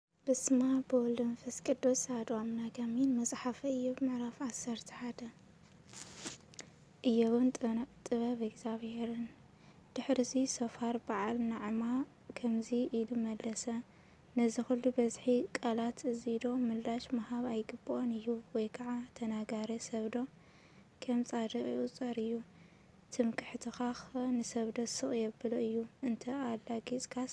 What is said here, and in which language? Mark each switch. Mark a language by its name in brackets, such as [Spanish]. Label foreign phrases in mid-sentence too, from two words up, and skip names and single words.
[Geez] በስመ አብ ወወልድ ወመንፈስ ቅዱስ አሐዱ አምላክ አሜን። [Tigrinya] መጽሐፈ ኢዮብ ምዕራፍ 11 ኢዮብን ጥበብ እግዚአብሔርን። ድሕርዚ ሶፋር በዓል ናዕማ ከምዚ ኢሉ መለሰ። ነዚ ኩሉ በዝሒ ቃላት እዚዶ ምላሽ መሃብ ኣይግብኦን እዩ። ወይ ከዓ ተናጋሪ ሰብዶ ከም ጻድቕ ይቑጸር እዩ። ትምክሕትኻ ንሰብዶ ስቕ የብሎ እዩ። እንተ ኣላጊጽካስ